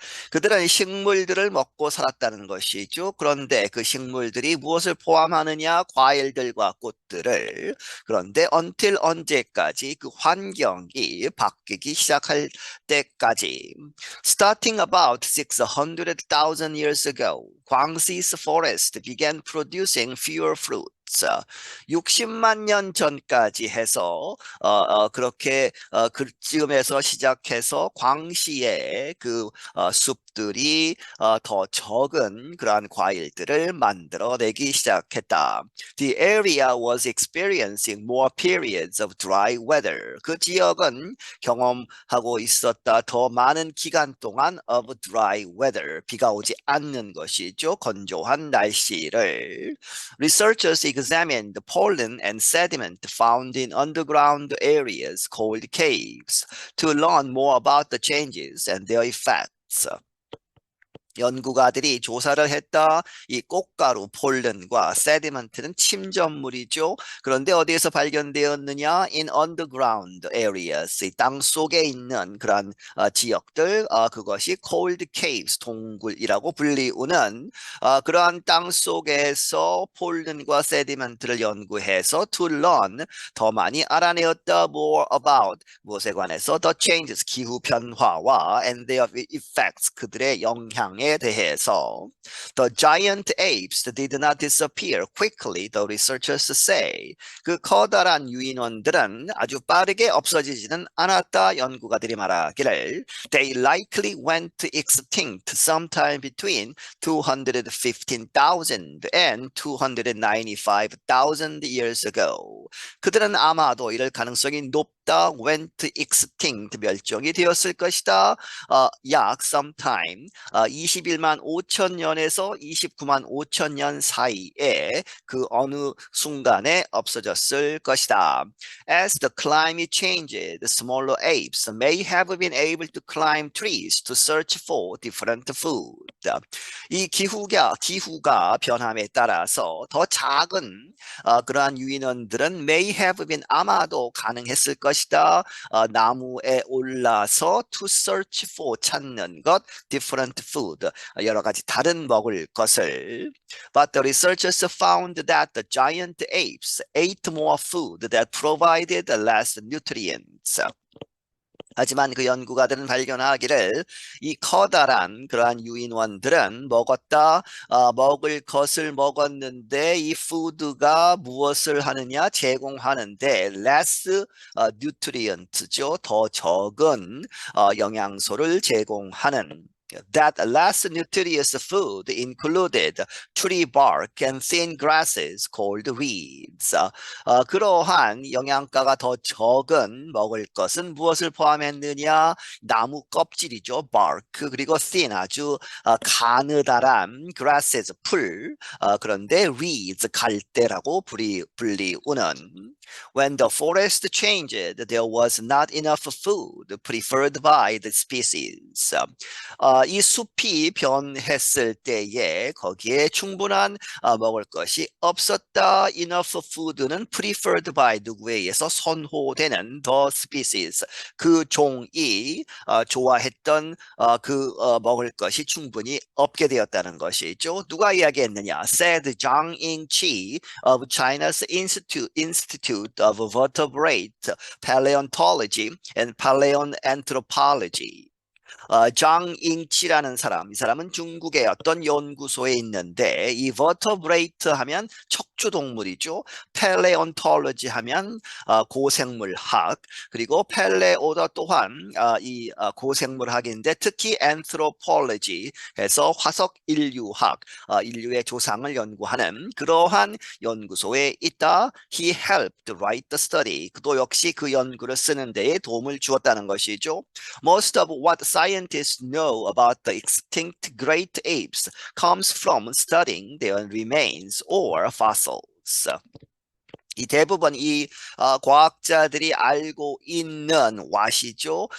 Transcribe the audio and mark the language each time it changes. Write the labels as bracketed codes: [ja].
[ko] 그들은 식물들을 먹고 살았다는 것이죠. 그런데 그 식물들이 무엇을 포함하느냐? 과일들과 꽃들을. 그런데 until 언제까지? 그 환경이 바뀌기 시작할 때까지. [en] Starting about 600,000 years ago, Guangxi's forest began producing fewer fruits. [ko] 60만 년 전까지 해서 그렇게 그쯤에서 시작해서 광시의 그 숲들이 더 적은 그러한 과일들을 만들어내기 시작했다. [en] The area was experiencing more periods of dry weather. [ko] 그 지역은 경험하고 있었다. 더 많은 기간 동안 [en] of dry weather. [ko] 비가 오지 않는 것이죠. 건조한 날씨를. [en] Researchers examined the pollen and sediment found in underground areas called caves to learn more about the changes and their effects. [ko] 연구가들이 조사를 했다. 이 꽃가루, 폴른과 세디먼트는 침전물이죠. 그런데 어디에서 발견되었느냐? [en] In underground areas, [ko] 이 땅 속에 있는 그런 지역들, 그것이 [en] cold caves, [ko] 동굴이라고 불리우는 그러한 땅 속에서 폴른과 세디먼트를 연구해서 [en] to learn, [ko] 더 많이 알아내었다. [en] More about, [ko] 무엇에 관해서? [en] The changes, [ko] 기후 변화와 [en] and their effects, [ko] 그들의 영향에 대해서. [en] The giant apes did not disappear quickly, the researchers say. [ko] 그 커다란 유인원들은 아주 빠르게 없어지지는 않았다. 연구가들이 말하기를 [en] They likely went extinct sometime between 215,000 and 295,000 years ago. [ko] 그들은 아마도 이럴 가능성이 높다. [en] Went extinct, [ko] 멸종이 되었을 것이다. 약 sometime 21만 5천 년에서 29만 5천 년 사이에 그 어느 순간에 없어졌을 것이다. [en] As the climate changed, the smaller apes may have been able to climb trees to search for different food. [ko] 이 기후가 변함에 따라서 더 작은 그러한 유인원들은 [en] may have been, [ko] 아마도 가능했을 것이다. 나무에 올라서 [en] to search for, [ko] 찾는 것, [en] different food, [ko] 여러 가지 다른 먹을 것을. [en] But the researchers found that the giant apes ate more food that provided less nutrients. [ko] 하지만 그 연구가들은 발견하기를 이 커다란 그러한 유인원들은 먹을 것을 먹었는데 이 푸드가 무엇을 하느냐? 제공하는데 [en] less nutrient [ko] 죠. 더 적은 영양소를 제공하는. [en] That less nutritious food included tree bark and thin grasses called weeds. [ko] 그러한 영양가가 더 적은 먹을 것은 무엇을 포함했느냐? 나무 껍질이죠, bark. 그리고 thin, 아주 가느다란 grasses, 풀. 그런데 weeds, 갈대라고 불리우는. [en] When the forest changed, there was not enough food preferred by the species. [ko] 이 숲이 변했을 때에 거기에 충분한 먹을 것이 없었다. [en] Enough food [ko] 는 [en] preferred by, [ko] 누구에 의해서 선호되는 [en] the species, [ko] 그 종이 좋아했던 먹을 것이 충분히 없게 되었다는 것이죠. 누가 이야기했느냐? [en] Said Zhang Yingqi of China's Institute of Vertebrate Paleontology and Paleoanthropology. [ko] 장잉치라는 사람, 이 사람은 중국의 어떤 연구소에 있는데 이 vertebrate 하면 척추동물이죠. paleontology 하면 고생물학, 그리고 paleo 또한 이 고생물학인데 특히 anthropology 해서 화석 인류학, 인류의 조상을 연구하는 그러한 연구소에 있다. [en] He helped write the study. [ko] 그도 역시 그 연구를 쓰는 데에 도움을 주었다는 것이죠. [en] Most of what scientists know about the extinct great apes comes from studying their remains or fossils. [ko] 이 대부분 과학자들이 알고 있는 what이죠.